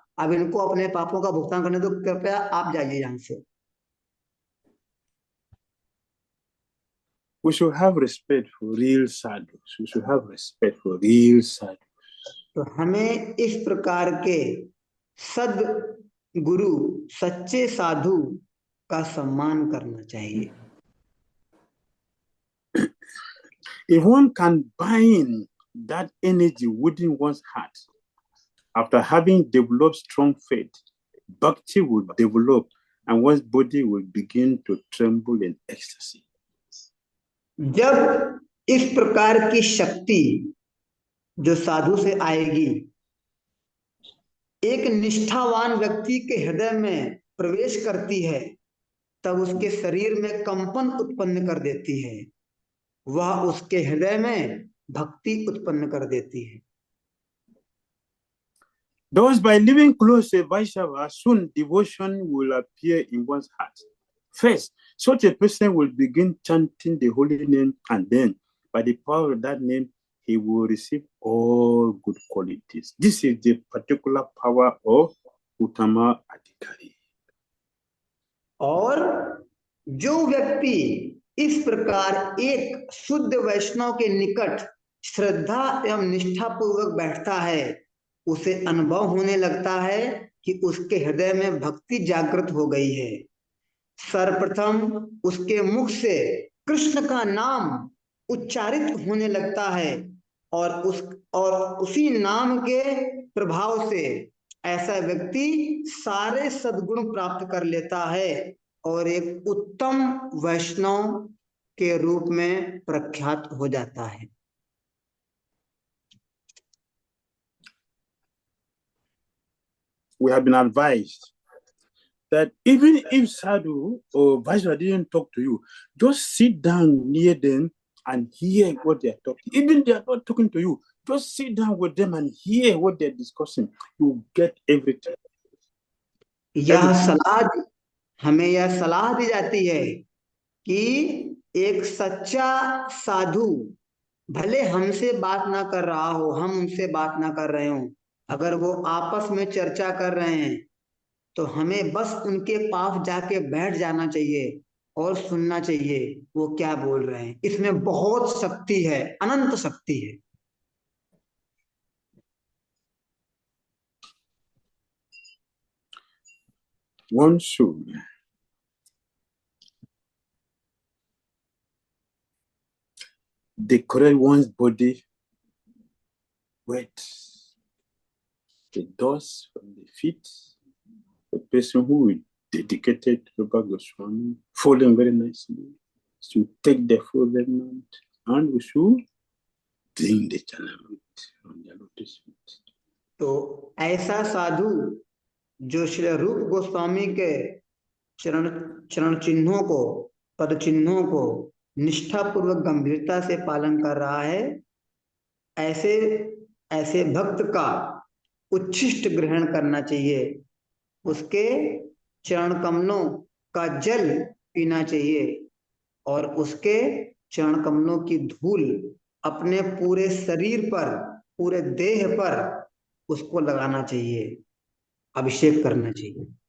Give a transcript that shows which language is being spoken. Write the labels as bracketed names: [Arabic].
[Hindi] अब इनको अपने पापों का भुगतान करने दो, कृपया आप जाइए यहाँ से। [English] We should have respect for real sadhus. We should have respect for real sadhus. [Hindi] तो हमें इस प्रकार के सद गुरु, सच्चे साधु का सम्मान करना चाहिए। [English] If one can bind that energy within one's heart, after having developed strong faith, bhakti will develop and one's body will begin to tremble in ecstasy. [Hindi] जब इस प्रकार की शक्ति जो साधु से आएगी एक निष्ठावान व्यक्ति के हृदय में प्रवेश करती है, तब उसके शरीर में कंपन उत्पन्न कर देती है, वह उसके हृदय में भक्ति उत्पन्न कर देती है। [English] Thus, by living close to Vaishnava, soon devotion will appear in one's heart. First, such a person will begin chanting the holy name, and then, by the power of that name, he will receive all good qualities. This is the particular power of Uttama Adhikari. [Hindi] और जो व्यक्ति इस प्रकार एक शुद्ध वैष्णव के निकट श्रद्धा एवं निष्ठा पूर्वक बैठता है, उसे अनुभव होने लगता है कि उसके हृदय में भक्ति जागृत हो गई है। सर्वप्रथम उसके मुख से कृष्ण का नाम उच्चारित होने लगता है और उसी नाम के प्रभाव से ऐसा व्यक्ति सारे सद्गुण प्राप्त कर लेता है और एक उत्तम वैष्णव के रूप में प्रख्यात हो जाता है। [English] We have been advised that even if sadhu or Vaishnava didn't talk to you, just sit down near them and hear what they're talking. Even they are not talking to you, just sit down with them and hear what they're discussing. You get everything. [Hindi] हमें यह सलाह दी जाती है कि एक सच्चा साधु भले हमसे बात ना कर रहा हो, हम उनसे बात ना कर रहे हो, अगर वो आपस में चर्चा कर रहे हैं तो हमें बस उनके पास जाके बैठ जाना चाहिए और सुनना चाहिए वो क्या बोल रहे हैं। इसमें बहुत शक्ति है, अनंत शक्ति है। [English] One should decorate one's body with the dust from the feet a person who is dedicated to Rupa Goswami, following very nicely, should take the full remnant and we should drink the channelment on the lotus feet. [Hindi] तो ऐसा साधु जो श्री रूप गोस्वामी के चरण चरण चिन्हों को, पद चिन्हों को निष्ठा पूर्वक गंभीरता से पालन कर रहा है, ऐसे ऐसे भक्त का उच्छिष्ट ग्रहण करना चाहिए, उसके चरण कमलों का जल पीना चाहिए और उसके चरण कमलों की धूल अपने पूरे शरीर पर, पूरे देह पर उसको लगाना चाहिए, अभिषेक करना चाहिए।